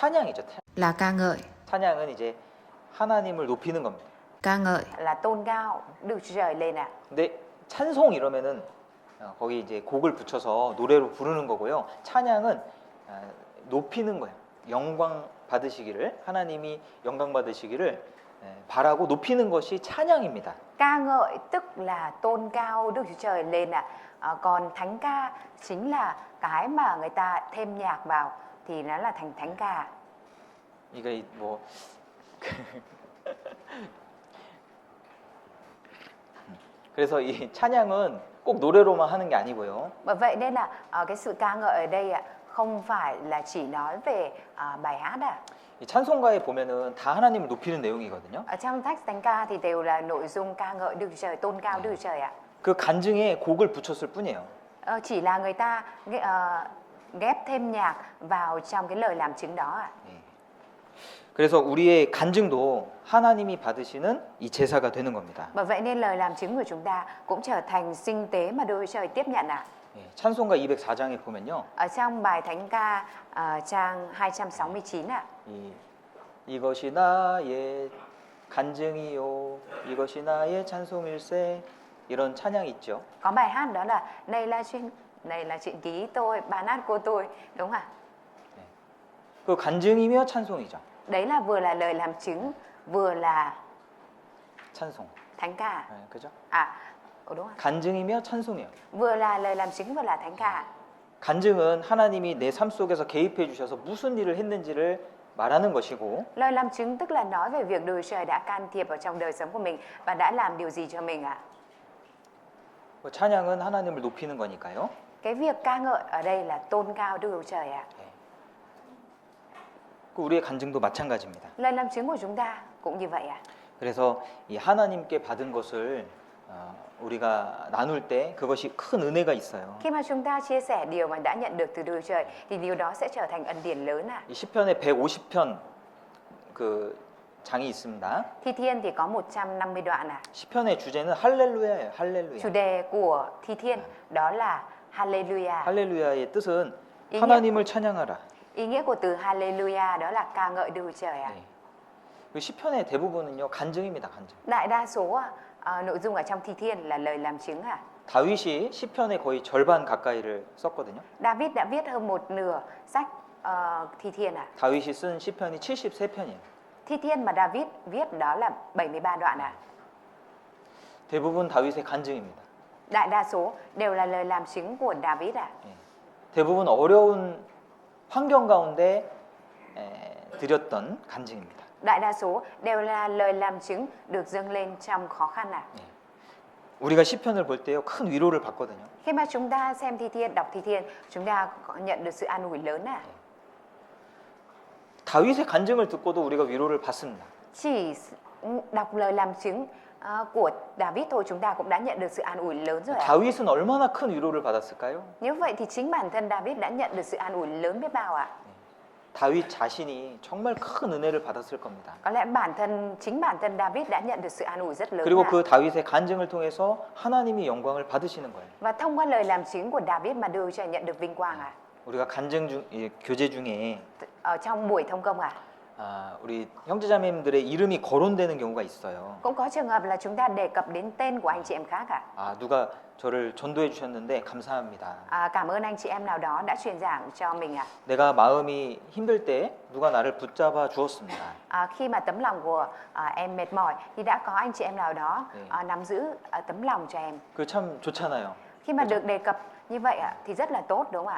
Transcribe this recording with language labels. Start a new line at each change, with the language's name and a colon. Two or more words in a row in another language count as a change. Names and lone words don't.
Korean: 찬양이죠.
Vietnamese: là ca ngợi,
Korean: 찬양은 이제 하나님을 높이는 겁니다.
Vietnamese: ca ngợi. Là tôn cao Đức Chúa Trời lên ạ.
Korean: 근데 찬송 이러면은 거기 이제 곡을 붙여서 노래로 부르는 거고요. 찬양은 높이는 거예요. 영광 받으시기를 하나님이 영광 받으시기를 바라고 높이는 것이 찬양입니다.
Vietnamese: Ca ngợi tức là tôn cao Đức Chúa Trời lên ạ. Còn thánh ca chính là cái mà người ta thêm nhạc vào thì nó là thành thánh ca.
Korean: 이게 뭐 그래서 이 찬양은 꼭 노래로만 하는 게 아니고요.
Vietnamese: Bởi vậy nên là cái sự ca ngợi ở đây ạ không phải là chỉ nói về bài hát ạ.
Korean: 이 찬송가에 보면은 다 하나님을 높이는 내용이거든요.
Vietnamese: Ở trong text thánh ca thì đều là nội dung ca ngợi Đức Chúa Trời, tôn cao Đức Chúa Trời ạ.
Korean: 그 간증에 곡을 붙였을 뿐이에요.
Vietnamese: Chỉ là người ta ghép thêm nhạc vào trong cái lời làm chứng đó ạ.
Korean: 그래서 우리의 간증도 하나님이 받으시는 이 제사가 되는 겁니다.
Vietnamese: Bởi vậy nên lời làm chứng của chúng ta cũng trở thành sinh tế mà Đức Chúa Trời tiếp nhận ạ.
Korean: 찬송가 204장에 보면요.
Vietnamese: Ở trong bài thánh ca trang 269 ạ.
Korean: 이것이 나의 간증이요 이것이 나의 찬송일세 이런 찬양이 있죠.
Vietnamese: Có bài hát đó là này là chuyện ký tôi, bài hát của tôi, đúng không ạ?
Korean: 그 간증이며 찬송이죠.
Vietnamese: Đấy là vừa là lời làm chứng, vừa là
Korean: 찬송.
Vietnamese: thánh ca.
Korean: 그죠?
Vietnamese: Đúng không?
Korean: 간증이며 찬송이요.
Vietnamese: Vừa là lời làm chứng vừa là thánh ca.
Korean: 간증은 하나님이 내 삶 속에서 개입해 주셔서 무슨 일을 했는지를 말하는 것이고
Vietnamese: Lời làm chứng tức là nói về việc Đức Chúa Trời đã can thiệp vào trong đời sống của mình và đã làm điều gì cho mình ạ.
Korean: 찬양은 하나님을 높이는 거니까요.
Vietnamese: Cái việc ca ngợi ở đây là tôn cao Đức Chúa Trời ạ.
Korean: 우리의 간증도 마찬가지입니다.
Vietnamese: Lời làm chứng của chúng ta cũng như vậy ạ.
Korean: 그래서 이 하나님께 받은 것을 우리가 나눌 때 그것이 큰 은혜가 있어요.
Vietnamese: Khi mà chúng ta chia sẻ điều mà đã nhận được từ Đức Chúa Trời thì điều đó sẽ trở thành ân điển lớn ạ.
Korean: 이 시편에 150편 그 장이 있습니다.
Vietnamese: Thi Thiên thì có 150 đoạn ạ.
Korean: 시편의 주제는 할렐루야예요. 할렐루야.
Vietnamese: Chủ đề của Thi Thiên đó là Hallelujah.
Korean: 할렐루야의 뜻은
Vietnamese: ý
Korean: 하나님을 찬양하라.
Vietnamese: nghĩa của từ Hallelujah đó là ca ngợi Đức Chúa Trời ạ.
Korean: 그 시편의 대부분은요 간증입니다. 간증.
Vietnamese: Đại đa số nội dung ở trong Thi Thiên là lời làm chứng à.
Korean: 다윗이 시편의 거의 절반 가까이를 썼거든요.
Vietnamese: David đã viết hơn một nửa sách Thi Thiên à.
Korean: 다윗이 쓴 시편이 73편이에요.
Vietnamese: Thi Thiên mà David viết đó là 73 đoạn à.
Korean: 대부분 다윗의 간증입니다.
Vietnamese: Đại đa số đều là lời làm chứng của David à.
Korean: 대부분 어려운 환경 가운데 드렸던 간증입니다.
Vietnamese: Đại đa số đều là lời làm chứng được dâng lên trong khó khăn à.
Korean: 우리가 시편을 볼 때요 큰 위로를 받거든요.
Vietnamese: Khi mà chúng ta xem Thi Thiên, đọc Thi Thiên, chúng ta có nhận được sự an ủi lớn à.
Korean: 다윗의 간증을 듣고도 우리가 위로를 받습니다.
Vietnamese: Chỉ đọc lời làm chứng của David thôi chúng ta cũng đã nhận được sự an ủi lớn rồi ạ.
Korean: 다윗은 얼마나 큰 위로를 받았을까요?
Vietnamese: Như vậy thì chính bản thân David đã nhận được sự an ủi lớn biết bao ạ.
Korean: 다윗 자신이 정말 큰 은혜를 받았을 겁니다.
Vietnamese: Có lẽ chính bản thân David đã nhận được sự an ủi rất lớn.
Korean: 그리고
Vietnamese: ạ.
Korean: 그 다윗의 간증을 통해서 하나님이 영광을 받으시는 거예요.
Vietnamese: Và thông qua lời làm chứng của David mà đưa cho nhận được vinh quang ạ.
Korean: 우리가 간증 교제 중에
Vietnamese: Ở trong buổi thông công ạ.
Korean: 우리 형제자매님들의 이름이 거론되는 경우가 있어요.
Vietnamese: Cũng có trường hợp là chúng ta đề cập đến tên của anh chị em khác ạ.
Korean: 누가 저를 전도해 주셨는데 감사합니다.
Vietnamese: Cảm ơn anh chị em nào đó đã truyền giảng cho mình ạ.
Korean: 내가 마음이 힘들 때 누가 나를 붙잡아 주었습니다.
Vietnamese: Khi mà tấm lòng của em mệt mỏi thì đã có anh chị em nào đó nắm giữ tấm lòng cho em.
Korean: 그 참 좋잖아요.
Vietnamese: Khi mà được đề cập như vậy ạ thì rất là tốt đúng không ạ?